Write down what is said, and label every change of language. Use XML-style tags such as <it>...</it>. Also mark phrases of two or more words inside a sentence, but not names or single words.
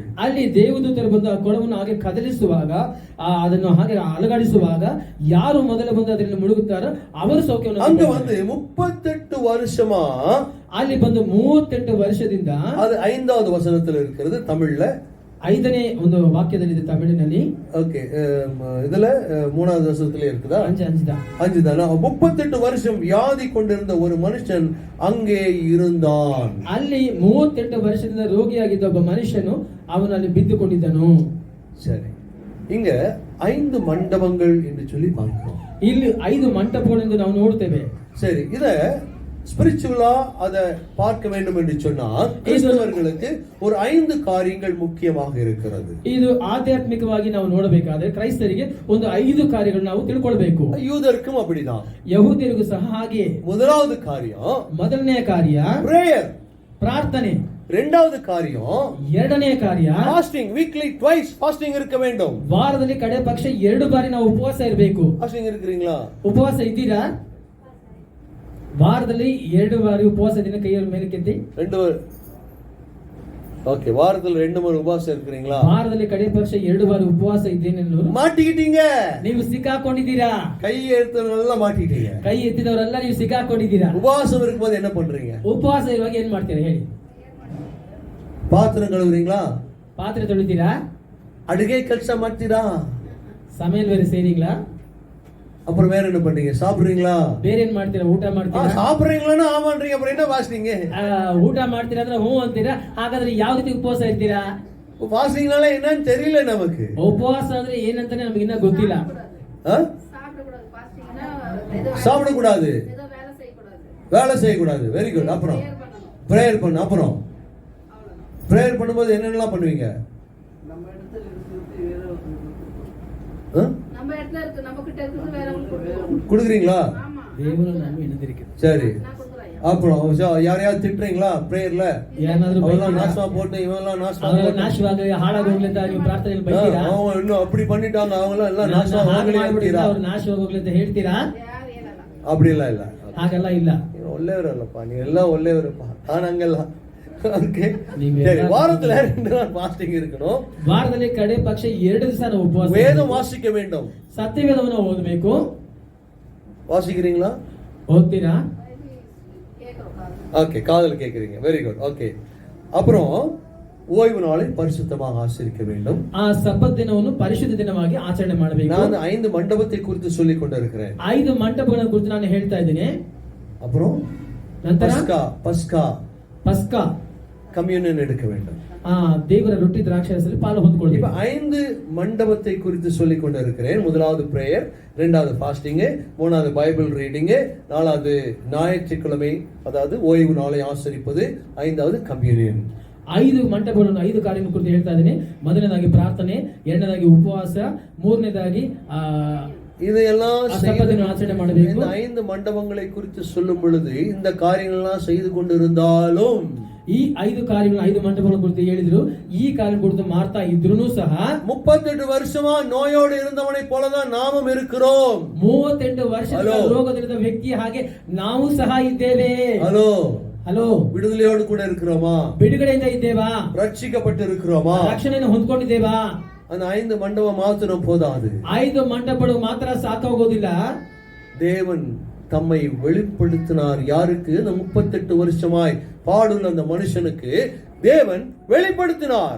<kn>ಅಲ್ಲಿ ದೇವದೂತರು ಬಂದು ಆ ಕೊಳವನ್ನು ಹಾಗೆ ಕದಲಿಸುವಾಗ, ಅದನ್ನು ಹಾಗೆ ಅಲುಗಾಡಿಸುವಾಗ ಯಾರು ಮೊದಲು ಬಂದು ಅದರಲ್ಲಿ ಮುಳುಗುತ್ತಾರೋ ಅವರು ಸೌಖ್ಯವನ್ನು.</kn> <ta>அங்க வந்து 38 வருஷமா,</ta> <kn>ಅಲ್ಲಿ ಬಂದು 38 ವರ್ಷದಿಂದ,</kn> <ta>அது 5வது வசனத்தில் இருக்கிறது தமிழ்ல,</ta> <kn>5ನೇ ಒಂದು ವಾಕ್ಯದಲ್ಲಿದೆ ತಮಿಳಿನಲ್ಲಿ.</kn> <ta>ஓகே, இதுல 3வது வசனத்திலே இருக்குதா? 5 தான். 5 தானா? 38 வருஷம் வியாதி கொண்டிருந்த ஒரு மனுஷன் அங்கே இருந்தான்.</ta> <kn>ಅಲ್ಲಿ 38 ವರ್ಷದಿಂದ ರೋಗಿಯಾಗಿದ್ದ ಒಬ್ಬ ಮನುಷ್ಯನು ಅವನಲ್ಲಿ ಬಿದ್ದುಕೊಂಡಿದ್ದನು.</kn> <ta>சரி, இங்க 5 மண்டபங்கள் என்று சொல்லி பார்க்கிறோம்.</ta> <kn>ಇಲ್ಲಿ 5 ಮಂಟಪಗಳೆಂದು ನಾವು ನೋಡ್ತೇವೆ.</kn> <ta>சரி, இத ஸ்பிரிச்சுவலா அதை பார்க்க வேண்டும் என்று சொன்னால் கிறிஸ்தவர்களுக்கு ஒரு 5 காரியங்கள் முக்கியமாக இருக்கிறது.</ta> <kn>ಇದು ಆಧ್ಯಾತ್ಮಿಕವಾಗಿ ನಾವು ನೋಡಬೇಕಾದ್ರೆ ಕ್ರೈಸ್ತರಿಗೆ ಒಂದು 5 ಕಾರ್ಯಗಳು ನಾವು ತಿಳ್ಕೊಳ್ಬೇಕು.</kn> <ta>யூதருக்கும் அப்படிதான்,</ta> <kn>ಯಹೂದ್ಯರಿಗೂ ಸಹ ಹಾಗೆ.</kn> <ta>முதலாவது காரியம்</ta> <kn>ಮೊದಲನೇ ಕಾರ್ಯ</kn> <ta>பிரேயர்,</ta> <kn>ಪ್ರಾರ್ಥನೆ.</kn> <ta>இரண்டாவது காரியம்</ta> <kn>ಎರಡನೇ ಕಾರ್ಯ</kn> <en>fasting, weekly twice fasting</en> <ta>இருக்க வேண்டும்.</ta> <kn>ವಾರದಲ್ಲಿ ಕಡೆ ಪಕ್ಷ 2 ಬಾರಿ ನಾವು ಉಪವಾಸ ಇರಬೇಕು.</kn> <ta>ஃபாஸ்டிங் இருக்கிறீங்களா?</ta> <kn>ಉಪವಾಸ ಇದ್ದೀರಾ? ವಾರದಲ್ಲಿ 2 ಬಾರಿ ಉಪವಾಸ ದಿನ ಕೈಯಲ್ಲಿ ಮೇಲೆ ಕೆತ್ತಿ.</kn> <ta>2 ஓகே, வாரத்துல 2 முறை உபவாசம் இருக்கிறீங்களா?</ta> <kn>ವಾರದಲ್ಲಿ ಕಡೆ ಪಕ್ಷ 2 ಬಾರಿ ಉಪವಾಸ ಇದ್ದೇನೆ.</kn> <ta>மாட்டிக்கிட்டீங்க,</ta> <kn>ನೀವು ಸಿಕ್ಕಾಕೊಂಡಿದ್ದೀರಾ.</kn> <ta>கை எடுத்தவங்க மாட்டிக்கிட்டீங்க.</ta> <kn>ಕೈ ಎತ್ತಿದವರೆಲ್ಲ ನೀವು ಸಿಕ್ಕಾಕೊಂಡಿದ್ದೀರಾ.</kn> <ta>உபவாசம் இருக்கும்போது என்ன பண்றீங்க?</ta> <kn>ಉಪವಾಸ ಇರುವಾಗ ಏನ್ ಮಾಡ್ತೀರಾ ಹೇಳಿ?</kn> <ta>பாத்திரம் கழுவுறீங்களா?</ta> <kn>ಪಾತ್ರೆ ತೊಳಿತೀರಾ? ಅಡುಗೆ ಕೆಲಸ ಮಾಡ್ತೀರಾ? ಸಮೇಲ್ ಬೇರೆ ಸೇರಿங்களா?</kn> <ta>அப்புறம் வேற என்ன பண்றீங்க? சாப்பிடுறீங்களா?</ta> <kn>ಬೇರೆ ಏನ್ ಮಾಡ್ತೀರಾ? ಊಟ ಮಾಡ್ತೀರಾ?</kn> <ta>சாப்பிடுறீங்களா? ஆமான்றீங்க, அப்புறம் என்ன வாசிங்க?</ta> <kn>ಊಟ ಮಾಡ್ತೀರಾ ಅಂದ್ರೆ ಹ್ಞೂ ಅಂತೀರಾ. ಹಾಗಾದ್ರೆ ಯಾವ ರೀತಿ ಉಪವಾಸ ಇರ್ತೀರಾ?</kn> <ta>வாசிங்கனால என்னன்னு தெரியல நமக்கு.</ta> <kn>ಉಪವಾಸ ಅಂದ್ರೆ ಏನಂತಾನೆ ನಮಗೆ ಇನ್ನ ಗೊತ್ತಿಲ್ಲ.</kn> <ta>சாப்பிடக்கூடாது, வேலை செய்யக்கூடாது.</ta> <en>very good.</en> <ta>அப்புறம் பிரேயர் பண்ணு. அப்புறம் பிரேயர் பண்ணும்போது என்னென்னலாம் பண்ணுவீங்க? குடுக்குறீங்களா? சரி, அப்புறம் யாரையாவது திட்டுறீங்களா பிரேயர்ல? நாசமா போட்டு இவெல்லாம்</ta> <kn>ನಾಶವಾಗಿ ಹಾಳಾಗೋಗ್ಲಿ ಅಂತ ನೀವು ಪ್ರಾರ್ಥನೆಯಲ್ಲಿ ಬೈತೀರಾ?</kn> <ta>இன்னும் அப்படி பண்ணிட்டாங்க, அவங்க எல்லாம் நாசமா</ta> <kn>ಅವ್ರು ನಾಶವಾಗೋಗ್ಲಿ ಅಂತ ಹೇಳ್ತೀರಾ?</kn> <ta>அப்படி எல்லாம் இல்ல,</ta> <kn>ಹಾಗೆಲ್ಲ ಇಲ್ಲ. ಒಳ್ಳೆಯವರಲ್ಲಪ್ಪ, ನೀ ಎಲ್ಲ ಒಳ್ಳೆಯವರಪ್ಪ. ನಾನು ಹಂಗಲ್ಲ.</kn> <ta>வாரத்துல 2 நாள் ஃபாஸ்டிங் இருக்கணும்.</ta> <kn>ವಾರದಲ್ಲಿ ಕಡೆ ಪಕ್ಷ 2 ದಿವಸ ನಾವು ಉಪವಾಸ.</kn> <ta>வேதம் வாசிக்க வேண்டும்.</ta> <kn>ಸತ್ಯವೇದವನ್ನು ಓದಬೇಕು.</kn> <ta>வாசிக்கிறீங்களா? ஓதுறீங்களா? ஓகே, காதுல கேக்குறீங்க.</ta> <en>very good.</en> <ta>ஓகே, அப்புறம் ஓய்வு நாளை பரிசுத்தமாக ஆசரிக்க வேண்டும்.</ta> <kn>ಆ ಸಬ್ಬತ್ ದಿನವನ್ನು ಪರಿಶುದ್ಧ ದಿನವಾಗಿ ಆಚರಣೆ ಮಾಡಬೇಕು.</kn> <ta>ನಾನು 5 மண்டபத்தை குறித்து சொல்லிக் கொண்டிருக்கிறேன்.</ta> <kn>5 ಮಂಟಪಗಳ ಕುರಿತು ನಾನು ಹೇಳ್ತಾ ಇದ್ದೀನಿ.</kn> <ta>அப்புறம்</ta> <kn>ನಂತರ ಪಸ್ಕಾ</kn> <ta>கம்யூனியன் எடுக்க வேண்டும்.</ta> <kn>ದೇವರ ರೊಟ್ಟಿ ದ್ರಾಕ್ಷಾರಸದಲ್ಲಿ ಪಾಲು ಹೊಂದಿಕೊಳ್ಳಬೇಕು.</kn> <ta>இப்ப 5 மண்டபத்தை குறித்து சொல்லிக் கொண்டிருக்கிறேன். முதலாவது பிரேயர், 2வது ஃபாஸ்டிங், 3வது</ta> <en>Bible reading,</en> <ta>4வது ஞாயிற்றுக்கிழமை அதாவது ஓய்வு நாளை ஆசரிப்பது, 5வது கம்யூனியன்.</ta> <kn>5 ಮಂಟಪಗಳನ್ನು 5 ಕಾರ್ಯಗಳ ಕುರಿತು ಹೇಳ್ತಾ ಇದ್ದೀನಿ. ಮೊದಲನೇದಾಗಿ ಪ್ರಾರ್ಥನೆ, ಎರಡನೇದಾಗಿ ಉಪವಾಸ, ಮೂರನೇದಾಗಿ</kn> <ta>இதையெல்லாம்</ta> <kn>ஆச்சரணை ಮಾಡಬೇಕು.</kn> <ta>இந்த 5 மண்டபங்களை குறித்து சொல்லும் பொழுது இந்த காரியங்கள் எல்லாம் செய்து கொண்டிருந்தாலும்,</ta> <kn>ಈ 5 ಕಾರ್ಯಗಳು 5 ಮಂಟಪಗಳ ಕುರಿತು ಹೇಳಿದ್ರು, ಈ ಕಾರ್ಯ ಕುರಿತು ಮಾಡ್ತಾ ಇದ್ರೂ ಸಹ</kn> <ta>38 வருஷமா நோயோடு இருந்தவனை போலதான் நாமும் இருக்கிறோம்.</ta> <kn>38 ವರ್ಷದ ರೋಗದಿಂದ ವ್ಯಕ್ತಿ ಹಾಗೆ ನಾವು ಸಹ ಇದ್ದೇವೆ. ಹಲೋ,</kn> <ta>விடுதலையோடு கூட இருக்கிறோமா?</ta> <kn>ಬಿಡುಗಡೆಯಿಂದ ಇದ್ದೇವಾ?</kn> <ta>ரட்சிக்கப்பட்டு இருக்கிறோமா?</ta> <kn>ರಕ್ಷಣೆಯನ್ನು ಹೊಂದ್ಕೊಂಡಿದ್ದೇವಾ?</kn> <ta>அந்த 5 மண்டபம் மாத்திரம் போதாது.</ta> <kn>5 ಮಂಟಪಗಳು ಮಾತ್ರ ಸಾಕಾಗೋದಿಲ್ಲ.</kn> <ta>தேவன் தம்மை வெளிப்படுத்தினார். யாருக்கு? அந்த 38 வருஷமாய் பாடுள்ள அந்த மனுஷனுக்கு தேவன் வெளிப்படுத்தினார்.</ta>